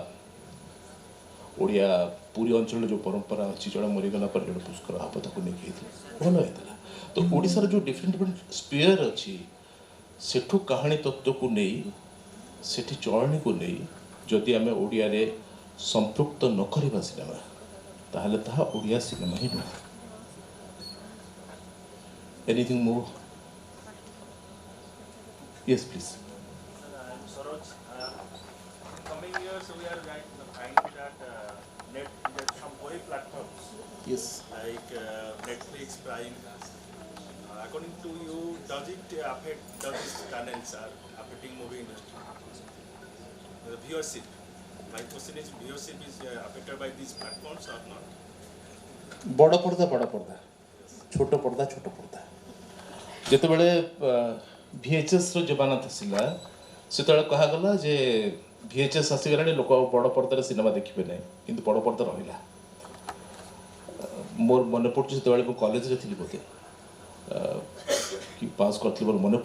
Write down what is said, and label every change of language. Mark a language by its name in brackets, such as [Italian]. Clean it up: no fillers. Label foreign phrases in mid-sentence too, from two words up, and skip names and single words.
[Odia] ଓଡ଼ିଆ ପୁରୀ ଅଞ୍ଚଳରେ ଯେଉଁ ପରମ୍ପରା ଅଛି ଜଣେ ମରିଗଲା ପରେ ଜଣେ ପୁଷ୍କର ହବ ତାକୁ ନେଇକି ହେଇଥିଲା ଭଲ ହେଇଥିଲା ତ ଓଡ଼ିଶାର ଯେଉଁ [English] different different sphere [Odia] ଅଛି ସେଠୁ କାହାଣୀ ତତ୍ତ୍ୱକୁ ନେଇ ସେଠି ଚଳଣିକୁ ନେଇ ଯଦି ଆମେ ଓଡ଼ିଆରେ ସମ୍ପୃକ୍ତ ନ କରିବା ସିନେମା ତାହେଲେ ତାହା ଓଡ଼ିଆ ସିନେମା ହିଁ ନୁହେଁ [English] anything more yes please coming years we are finding that there's some OA platforms yes like Netflix, Prime. According to you, does these channels are affecting movie industry? The viewership. My question is, viewership is affected by these platforms or not? [Odia] ବଡ଼ ପର୍ଦ୍ଦା ଛୋଟ ପର୍ଦ୍ଦା ଯେତେବେଳେ VHSର ଜମାନା ଥିଲା ସେତେବେଳେ କୁହାଗଲା ଯେ VHS ଆସିଗଲାଣି ଲୋକ ଆଉ ବଡ଼ ପର୍ଦ୍ଦାରେ ସିନେମା ଦେଖିବେ ନାହିଁ କିନ୍ତୁ ବଡ଼ ପର୍ଦ୍ଦା ରହିଲା ମୋର ମନେ ପଡ଼ୁଛି ସେତେବେଳେ ମୁଁ କଲେଜରେ ଥିଲି ବୋଧେ କି ପାସ୍ କରିଥିଲି ମୋର ମନେ